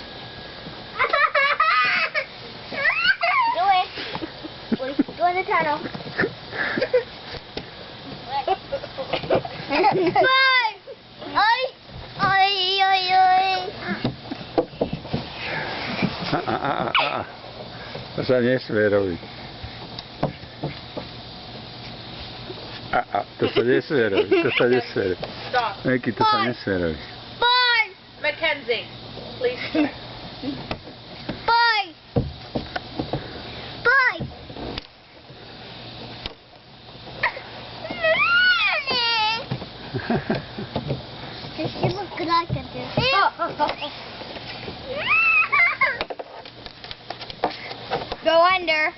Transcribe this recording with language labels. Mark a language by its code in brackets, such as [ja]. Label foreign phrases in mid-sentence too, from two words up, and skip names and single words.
[en] Do it. Go in the tunnel. Bye. [sk] To sa nesmie robiť. To sa nesmie robiť. To sa nesmie robiť. [en] Stop. [sk] Meky, to sa nesmie robiť. [en] Bye. Mackenzie, please. Bye. Bye. Does she look like a Go under.